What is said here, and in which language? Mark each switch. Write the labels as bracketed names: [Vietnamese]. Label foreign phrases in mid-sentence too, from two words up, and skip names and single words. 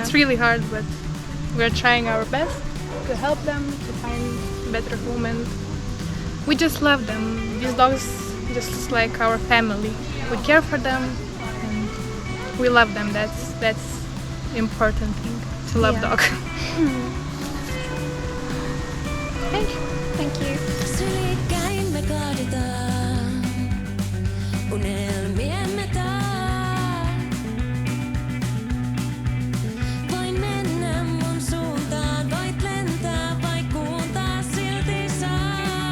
[English] It's really hard, but we're trying our best to help them to find a better home, and we just love them. These dogs just like our family. We care for them and we love them. That's important thing to love Yeah. dog. Thank you. Thank you. [Finnish] Sylikkäin me kaadetaan, unelmiemme taa. Voin mennä mun suuntaan, voit lentää, vaikkuuntaa silti saa.